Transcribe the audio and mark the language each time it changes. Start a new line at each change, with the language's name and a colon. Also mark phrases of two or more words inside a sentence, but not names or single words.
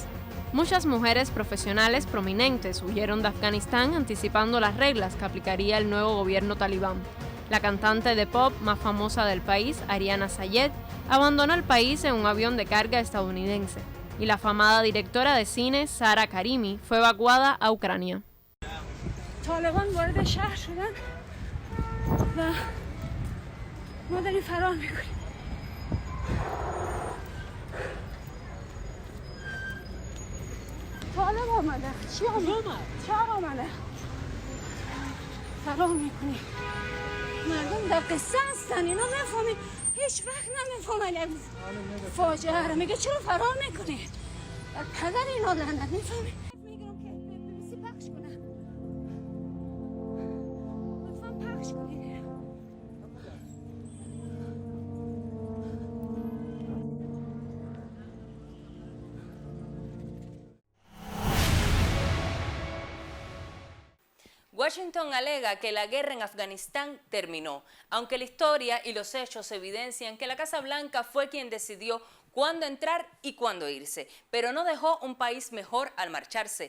Spanish: Muchas mujeres profesionales prominentes huyeron de Afganistán anticipando las reglas que aplicaría el nuevo gobierno talibán. La cantante de pop más famosa del país, Ariana Sayed, abandonó el país en un avión de carga estadounidense, y la afamada directora de cine, Sara Karimi, fue evacuada a Ucrania.
Persian: طالب آمده چی آمده؟ چرا آمده؟ فرار میکنی مردم در قصه هستن اینا نفهمی هیچ وقت نمیفهمن فاجعه رو میگه چرا فرار میکنی؟ در پدر اینا لعنت میفهمی؟ میگم که ببیسی پخش کنه لطفا پخش کنید.
Spanish: Washington alega que la guerra en Afganistán terminó, aunque la historia y los hechos evidencian que la Casa Blanca fue quien decidió cuándo entrar y cuándo irse, pero no dejó un país mejor al marcharse.